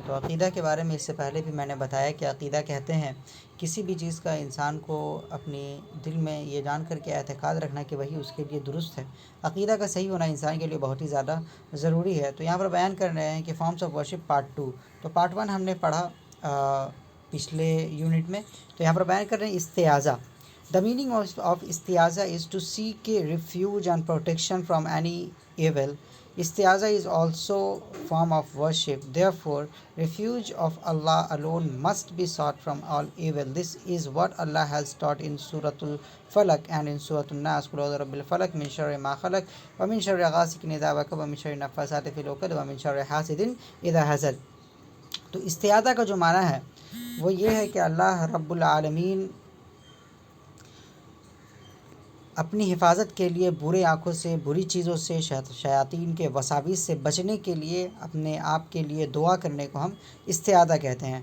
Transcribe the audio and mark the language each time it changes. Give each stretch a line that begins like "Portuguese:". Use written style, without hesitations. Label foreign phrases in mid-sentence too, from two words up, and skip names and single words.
Urdu: تو عقیدہ کے بارے میں اس سے پہلے بھی میں نے بتایا کہ عقیدہ کہتے ہیں کسی بھی چیز کا انسان کو اپنی دل میں یہ جان کر کے اعتقاد رکھنا کہ وہی اس کے لیے درست ہے. عقیدہ کا صحیح ہونا انسان کے لیے بہت ہی زیادہ ضروری ہے. تو یہاں پر بیان کر رہے ہیں کہ
English: forms of worship part 2.
Urdu: تو پارٹ 1 ہم نے پڑھا پچھلے یونٹ میں. تو یہاں پر بیان کر رہے ہیں استعاذہ.
English: The meaning of استعاذہ is to seek refuge and protection from any evil. Istiaza is also form of worship. Therefore, refuge of Allah alone must be sought from all evil. This is what Allah has taught in Surah Al-Falaq and in Surah An-Nas.
Arabic: قل أعوذ برب الفلق من شر ما خلق ومن شر غاسق إذا وقب ومن شر النفاثات في العقد ومن شر حاسد إذا حسد.
Urdu: تو استعاذہ کا جو معنی ہے وہ یہ ہے کہ اللہ رب العالمین اپنی حفاظت کے لیے برے آنکھوں سے، بری چیزوں سے، شیاطین کے وساوس سے بچنے کے لیے اپنے آپ کے لیے دعا کرنے کو ہم استعاذہ کہتے ہیں.